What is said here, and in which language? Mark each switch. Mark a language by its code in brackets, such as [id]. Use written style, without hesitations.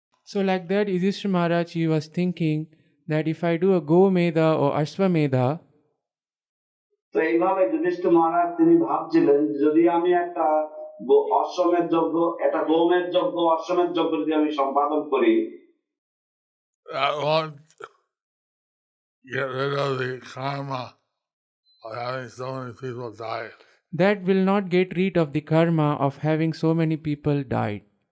[en] So like that, Yudhishthira Maharaj, he was thinking that if I do a Gomeda or Ashwamedha, [bn] তো এইভাবে যুধিষ্ঠির মহারাজ তিনি ভাবছিলেন, যদি আমি একটা অশ্বমেধ যজ্ঞ, একটা গোমেধ যজ্ঞ, অশ্বমেধ যজ্ঞ যদি আমি সম্পাদন করি, [en] that won't get rid of the karma of having so many people die. That will not get rid of the karma of having so many people died.